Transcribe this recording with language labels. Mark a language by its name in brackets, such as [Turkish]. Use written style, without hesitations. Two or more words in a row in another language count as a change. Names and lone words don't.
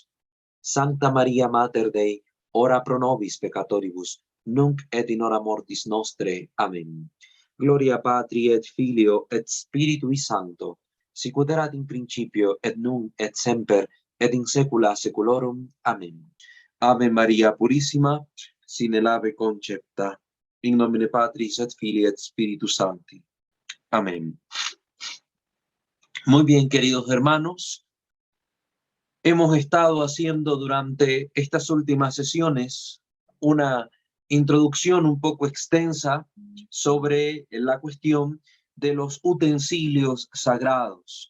[Latin] Sancta Maria Mater Dei, ora pro nobis peccatoribus, nunc et in hora mortis nostre. Amén. Gloria Patri et Filio et Spiritui Sancto, sicut erat in principio et nunc et semper et in saecula saeculorum. [Spanish] Amén. Ave María Purísima, sin el ave concepta. [Latin] In nomine Patris et Filii et Spiritus Sancti. Amén. [Spanish] Muy bien, queridos hermanos. Hemos estado haciendo durante estas últimas sesiones una introducción un poco extensa sobre la cuestión de los utensilios sagrados.